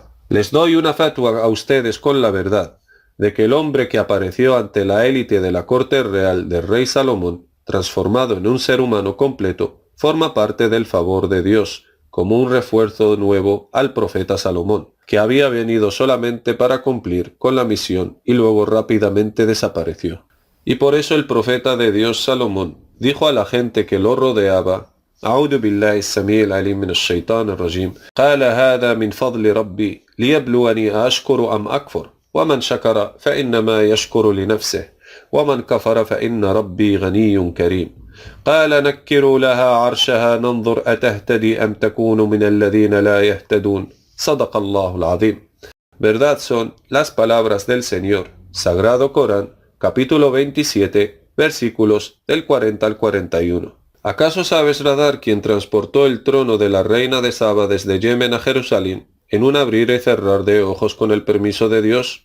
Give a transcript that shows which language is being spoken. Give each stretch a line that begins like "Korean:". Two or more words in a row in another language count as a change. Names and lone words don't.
Spanish: Les doy una fatwa a ustedes con la verdad de que el hombre que apareció ante la élite de la corte real del rey Salomón, transformado en un ser humano completo, forma parte del favor de Dios, como un refuerzo nuevo al profeta Salomón, que había venido solamente para cumplir con la misión y luego rápidamente desapareció. Y por eso el profeta de Dios Salomón dijo a la gente que lo rodeaba:
Arabic: أعوذ بالله السميع العليم من الشيطان الرجيم قال هذا من فضل ربي ليبلوني أشكر أم أكفر ومن شكر فإنما يشكر لنفسه ومن كفر فإن ربي غني كريم قال نكروا لها عرشها ننظر أتهتدي أم تكون من الذين لا يهتدون صدق الله العظيم.
Spanish: Verdad son las palabras del Señor, Sagrado Corán, capítulo 27, versículos del 40 al 41. ¿Acaso sabes, Radar, quién transportó el trono de la reina de Saba desde Yemen a Jerusalén en un abrir y cerrar de ojos con el permiso de Dios?